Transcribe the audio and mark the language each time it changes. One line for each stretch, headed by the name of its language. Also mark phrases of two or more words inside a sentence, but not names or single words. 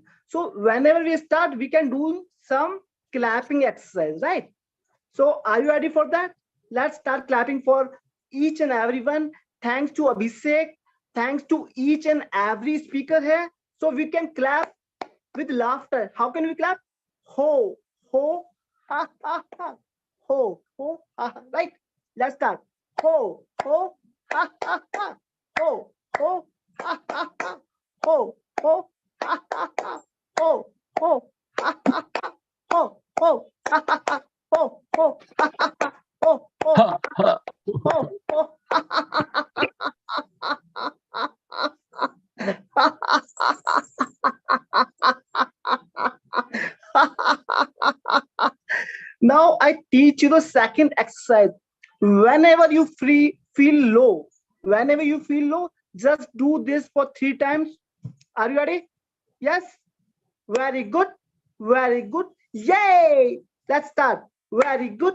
English: So whenever we start, we can do some clapping exercise, right? So are you ready for that? Let's start clapping for each and everyone. Thanks to Abhishek. Thanks to each and every speaker here. So we can clap with laughter. How can we clap? Ho, ho, ha, ha, ha. Ho, ho, ha, ha. Right? Let's start. Ho, ho, ha, ha, ha. Ho, ho, ha, ha, ha. Ho, ho, ha, ha, ha. Ho, ho, ha, ha, ha. Ho, ho, ha, ha, ha. Ho, ho, ha, ha, ha. Ho, ho, ha, ha, ho, ho, ha, ha. Now I teach you the second exercise. Whenever you feel low, just do this for 3 times. Are you ready? Yes? Very good. Very good. Yay! Let's start. Very good.